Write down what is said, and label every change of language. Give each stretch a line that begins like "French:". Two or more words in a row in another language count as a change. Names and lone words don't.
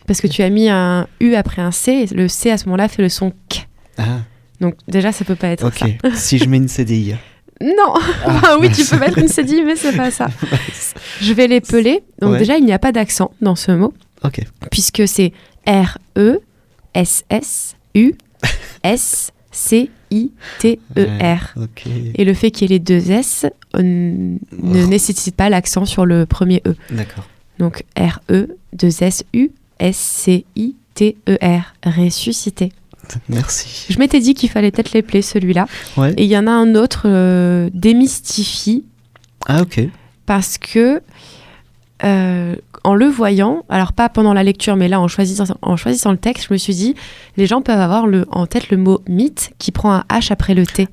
French: Parce que tu as mis un U après un C, et le C à ce moment-là fait le son K. Ah. Donc déjà, ça peut pas être ça. Ok, si je mets une CDI. Non, oui, tu peux mettre une CDI, mais c'est pas ça. Je vais l'épeler. Donc déjà, il n'y a pas d'accent dans ce mot. Ok. Puisque c'est R-E-S-S-U-S-C-I-T-E-R. Okay. Et le fait qu'il y ait les deux S ne nécessite pas l'accent sur le premier E. D'accord. Donc R-E-2-S-U-S-C-I-T-E-R. Ressuscité. Merci. Je m'étais dit qu'il fallait peut-être l'épeler celui-là. Ouais. Et il y en a un autre, démystifie. Ah ok. Parce que en le voyant, alors pas pendant la lecture, mais là en choisissant le texte, je me suis dit, les gens peuvent avoir en tête le mot mythe qui prend un H après le T.